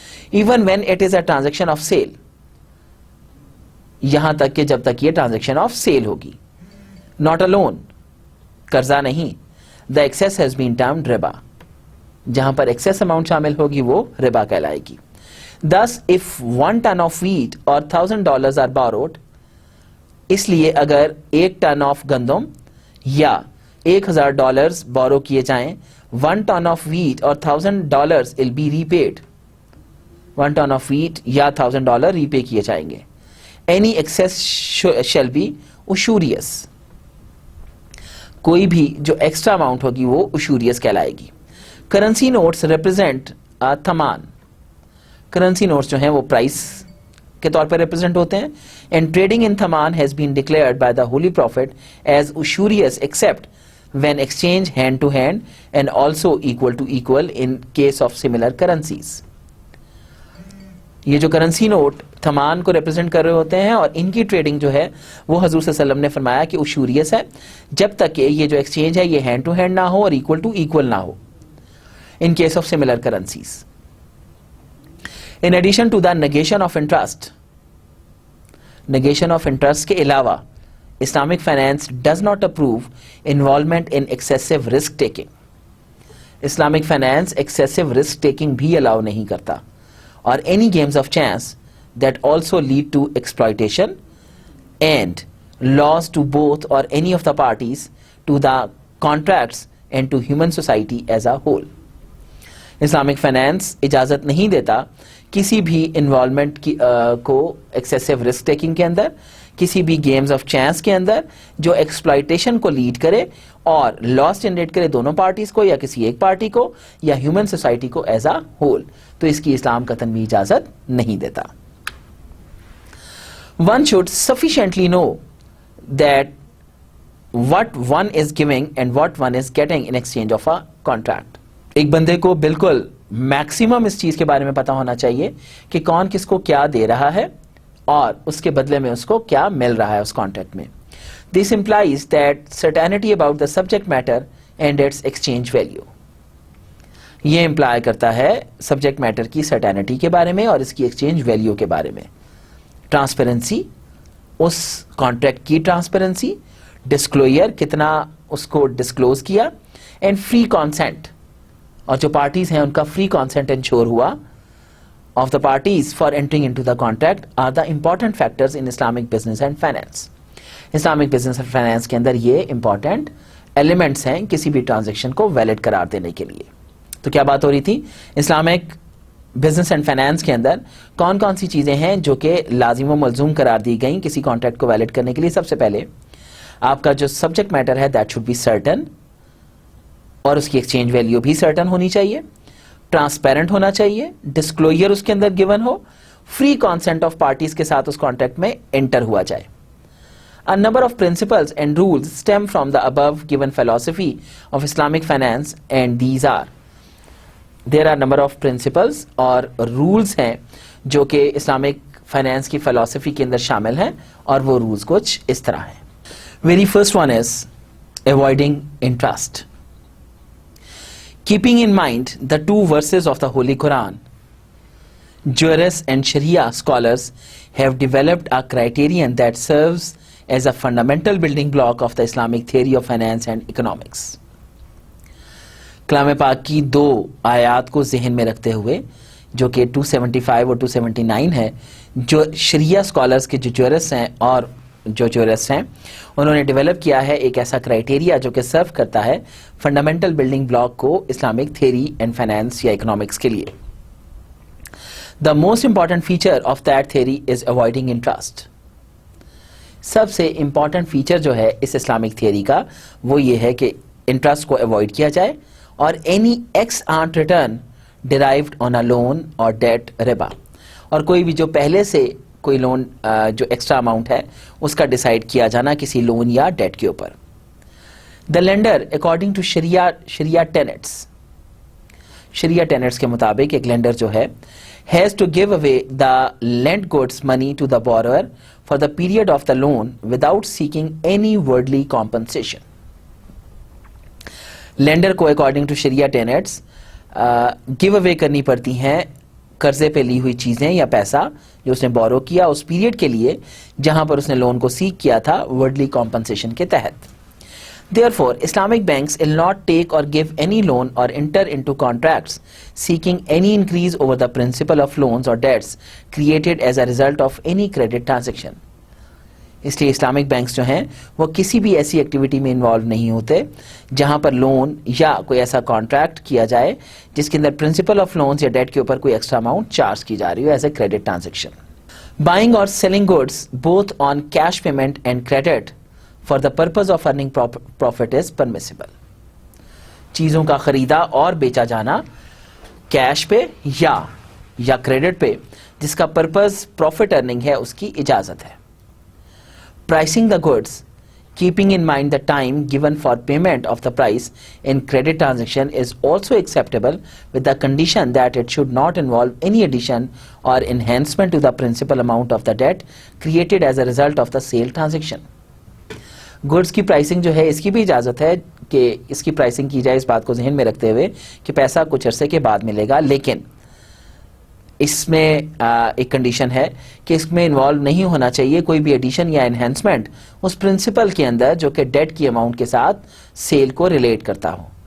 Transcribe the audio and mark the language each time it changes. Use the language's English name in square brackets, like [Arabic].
[English] even when it is a transaction of sale, [Urdu] یہاں تک کہ جب تک یہ ٹرانزیکشن آف سیل ہوگی. [English] not a loan, [Urdu] قرضہ نہیں. [English] the excess has been termed ربا, [Urdu] جہاں پر ایکسیس اماؤنٹ شامل ہوگی وہ ربا کہلائے گی. [English] Thus, if 1 ton of wheat or $1,000 are borrowed, [Urdu] اس لیے اگر 1 ٹن آف گندم یا $1,000 بورو کیے جائیں, [English] 1 ton of wheat or $1,000 will be repaid, 1 ton of wheat یا $1,000 [Urdu] ری پے کیے جائیں گے. [English] Any excess shall be usurious, [Urdu] کوئی بھی جو ایکسٹرا اماؤنٹ ہوگی وہ usurious کہلائے گی. [English] currency notes represent تھمان, [Urdu] currency notes جو ہیں وہ پرائس کے طور پر ریپرزینٹ ہوتے ہیں. [English] And trading in تھمان has been declared by the holy prophet as usurious except when exchange hand to hand and also equal to equal in case of similar currencies. [Urdu] یہ جو currency note تھمان کو represent کر رہے ہوتے ہیں اور ان کی trading جو ہے وہ حضور صلی اللہ علیہ وسلم نے فرمایا کہ usurious ہے جب تک کہ یہ جو ایکسچینج ہے یہ ہینڈ ٹو ہینڈ نہ ہو اور ایکول ٹو ایکول نہ ہو [English] in case of similar currencies. In addition to the negation of interest, negation of interest کے علاوہ Islamic finance does not approve involvement in excessive risk taking. Islamic finance excessive risk taking [Urdu] بھی allow نہیں کرتا, [English] اور any games of chance that also lead to exploitation and loss to both or any of the parties, to the contracts and to human society as a whole. [Urdu] Islamic finance اجازت نہیں دیتا کسی بھی involvement کو excessive risk taking کے اندر, کسی بھی games of chance کے اندر جو ایکسپلائٹیشن کو لیڈ کرے اور لاس جنریٹ کرے دونوں پارٹیز کو یا کسی ایک پارٹی کو یا ہیومن سوسائٹی کو ایز اے ہول, تو اس کی اسلام قطعاً بھی اجازت نہیں دیتا. [English] One should sufficiently know that what one is giving and what one is getting in exchange of a contract. [Urdu] ایک بندے کو بالکل میکسیمم اس چیز کے بارے میں پتا ہونا چاہیے کہ کون کس کو کیا دے رہا ہے اور اس کے بدلے میں اس کو کیا مل رہا ہے اس کانٹریکٹ میں. [English] This implies that certainty about the subject matter and its exchange value. [Urdu] یہ امپلائی کرتا ہے سبجیکٹ میٹر کی سرٹینٹی کے بارے میں اور اس کی ایکسچینج ویلیو کے بارے میں. [English] transparency, [Urdu] اس کانٹریکٹ کی ٹرانسپیرنسی, ڈسکلوئر کتنا اس کو ڈسکلوز کیا, [English] and free consent, [Urdu] اور جو پارٹیز ہیں ان کا فری کانسینٹ انشور ہوا [English] Of the parties for entering into the contract are the important factors in Islamic business and finance. [Urdu] Islamic business and finance کے اندر یہ امپورٹنٹ ایلیمنٹس ہیں کسی بھی ٹرانزیکشن کو ویلڈ قرار دینے کے لیے. تو کیا بات ہو رہی تھی, اسلامک بزنس اینڈ فائنینس کے اندر کون کون سی چیزیں ہیں جو کہ لازم و ملزوم قرار دی گئیں کسی کانٹریکٹ کو ویلڈ کرنے کے لیے. سب سے پہلے آپ کا جو سبجیکٹ میٹر ہے [English] that should be certain, [Urdu] اور اس کی ایکسچینج ویلیو بھی سرٹن ہونی چاہیے, ٹرانسپیرنٹ ہونا چاہیے, ڈسکلوئر اس کے اندر given ہو, free consent of parties کے ساتھ اس کانٹریکٹ میں انٹر ہوا جائے. [English] A number of principles and rules stem from the above given philosophy of Islamic finance, and these are, there are number of principles اور rules [Urdu] ہیں جو کہ Islamic finance کی فلسفی کے اندر شامل ہیں, اور وہ رولز کچھ اس طرح ہیں. [English] Very first one is avoiding interest. Keeping in mind the two verses of the Holy Quran, jurists and Sharia scholars have developed a criterion that serves as a fundamental building block of the Islamic theory of finance and economics. [Urdu] کلام پاک کی دو آیات کو ذہن میں رکھتے ہوئے جو کہ 275 اور 279 ہے, جو شریعہ اسکالرس کے جو جورسٹ ہیں اور جو جورسٹ ہیں انہوں نے ڈیولپ کیا ہے ایک ایسا کرائٹیریا جو کہ سرو کرتا ہے فنڈامنٹل بلڈنگ بلاک کو اسلامک تھیوری اینڈ فائنانس یا اکنامکس کے لیے. [English] The most important feature of that theory is avoiding interest. [Urdu] سب سے امپورٹنٹ فیچر جو ہے اس اسلامک تھیوری کا وہ یہ ہے کہ انٹرسٹ کو اوائڈ کیا جائے اور any x aunt return derived آن اے لون اور ڈیٹ ربا, اور کوئی بھی جو پہلے سے کوئی لون جو ایکسٹرا اماؤنٹ ہے اس کا ڈیسائیڈ کیا جانا کسی لون یا ڈیٹ کے اوپر. [English] the lender according to شریعہ tenets [Urdu] کے مطابق ایک لینڈر جو ہے [English] has to give away the lent goods money to the borrower for the period of the loan without seeking any worldly compensation. [Urdu] Lander کو according to Shariah tenets give اوے کرنی پڑتی ہیں قرضے پہ لی ہوئی چیزیں یا پیسہ جو اس نے بورو کیا اس پیریڈ کے لیے جہاں پر اس نے لون کو سیک کیا تھا ورڈلی کمپنسیشن کے تحت. [English] Therefore, Islamic banks will not take or give any loan or enter into contracts seeking any increase over the principal of loans or debts created as a result of any credit transaction. [Urdu] اس لیے Islamic banks جو ہیں وہ کسی بھی ایسی activity میں involve نہیں ہوتے جہاں پر لون یا کوئی ایسا کانٹریکٹ کیا جائے جس کے اندر پرنسپل آف لونز یا ڈیٹ کے اوپر کوئی ایکسٹرا اماؤنٹ چارج کی جا رہی ہو as a credit transaction. [English] Buying اور selling goods both on cash payment and credit for the purpose of earning profit is permissible. [Urdu] چیزوں کا خریدا اور بیچا جانا کیش پہ یا کریڈٹ پہ جس کا پرپز پروفٹ ارننگ ہے اس کی اجازت ہے. [English] Pricing the goods, keeping in mind the time given for payment of the price in credit transaction is also acceptable with the condition that it should not involve any addition or enhancement to the principal amount of the debt created as a result of the sale transaction. [Urdu] Goods کی pricing جو ہے اس کی بھی اجازت ہے کہ اس کی pricing کی جائے اس بات کو ذہن میں رکھتے ہوئے کہ پیسہ کچھ عرصے کے بعد ملے گا, لیکن اس میں ایک کنڈیشن ہے کہ اس میں انوالو نہیں ہونا چاہیے کوئی بھی ایڈیشن یا انہینسمنٹ اس پرنسپل کے اندر جو کہ ڈیٹ کی اماؤنٹ کے ساتھ سیل کو ریلیٹ کرتا ہو.